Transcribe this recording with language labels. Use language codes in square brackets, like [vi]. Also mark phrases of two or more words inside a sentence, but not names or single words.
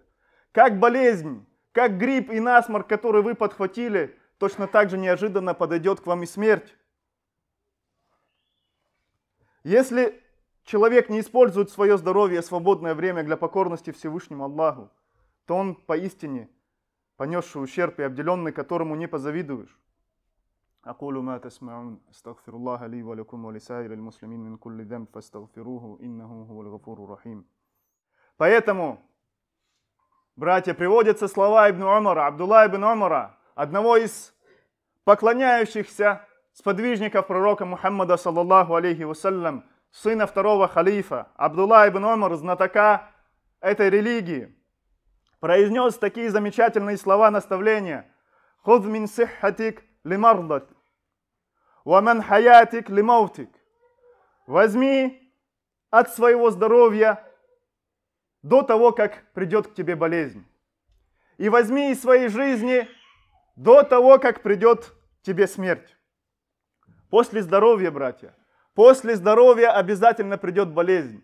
[ru] Как болезнь, как грипп и насморк, который вы подхватили, точно так же неожиданно подойдет к вам и смерть. Если человек не использует свое здоровье и свободное время для покорности Всевышнему Аллаху, то он поистине понесший ущерб и обделенный, которому не позавидуешь. [ar] أقول ما تسمعون أستغفر الله لي ولكم ولسائر المسلمين من كل ذنب فاستغفروه إنه هو الغفور الرحيم. [ru] Поэтому, братья, приводятся слова Ибн Умара, Абдулла ибн Умара, одного из поклоняющихся сподвижников пророка Мухаммада, [ar] صلى الله عليه وسلم, [ru] сына второго халифа, Абдулла ибн Умар, знатока этой религии, произнес такие замечательные слова наставления: [ar] «خذ من صحتك لمرضك ومن حياتك لموتك». [ru] Возьми от своего здоровья до того, как придет к тебе болезнь. И возьми из своей жизни до того, как придет к тебе смерть. После здоровья, братья, после здоровья обязательно придет болезнь.